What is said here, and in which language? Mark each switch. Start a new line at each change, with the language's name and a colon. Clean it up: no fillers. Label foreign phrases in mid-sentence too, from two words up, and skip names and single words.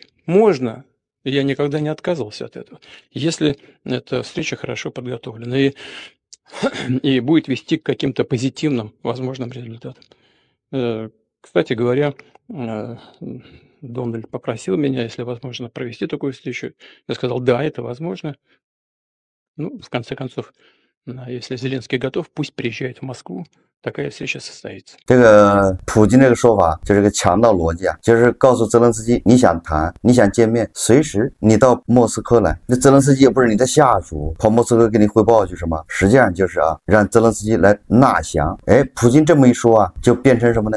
Russian: Можно, я никогда не отказывался от этого, если эта встреча хорошо подготовлена и будет вести к каким-то позитивным возможным результатам. Кстати говоря, Дональд попросил меня, если возможно, провести такую встречу. Я сказал, да, это возможно. Ну, в конце концов, если Зеленский готов, пусть приезжает в Москву, такая встреча состоится.
Chinese: 这个普京这个说法就是个强盗逻辑啊，就是告诉泽连斯基，你想谈，你想见面，随时你到莫斯科来。那泽连斯基也不是你的下属，跑莫斯科给你汇报去什么？实际上就是啊，让泽连斯基来纳降。哎，普京这么一说啊，就变成什么呢？